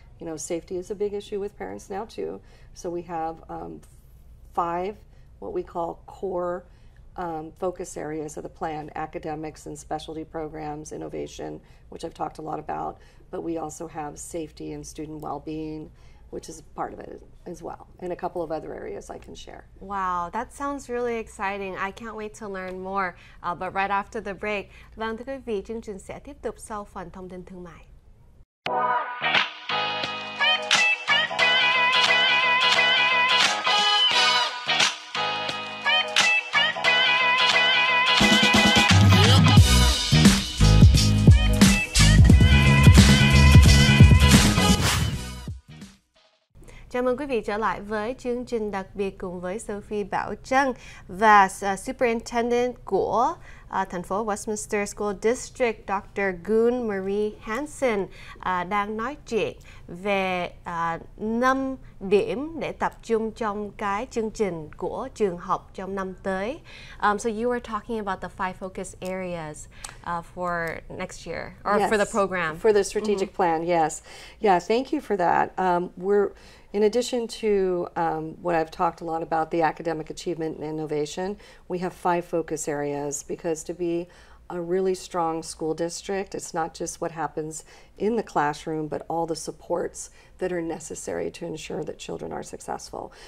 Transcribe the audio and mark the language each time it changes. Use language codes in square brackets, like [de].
[en] You know, safety is a big issue with parents now too. So we have 5 what we call core focus areas of the plan: academics and specialty programs, innovation, which I've talked a lot about, but we also have safety and student well-being, which is part of it as well, and a couple of other areas I can share. Wow, that sounds really exciting. I can't wait to learn more. But right after the break. [vi] Vâng, thưa quý vị, chương trình sẽ tiếp tục sau phần thông tin thương mại. Chào mừng quý vị trở lại với chương trình đặc biệt cùng với Sophie Bảo Trân và Superintendent của thành phố Westminster School District Dr. Gun Marie Hansen đang nói chuyện về 5 điểm để tập trung trong cái chương trình của trường học trong năm tới. [en] So you were talking about the 5 focus areas for next year, or yes, for the program. For the strategic plan, yes. Yeah, thank you for that. In addition to what I've talked a lot about, the academic achievement and innovation, we have 5 focus areas, because to be a really strong school district, it's not just what happens in the classroom, but all the supports that are necessary to ensure that children are successful.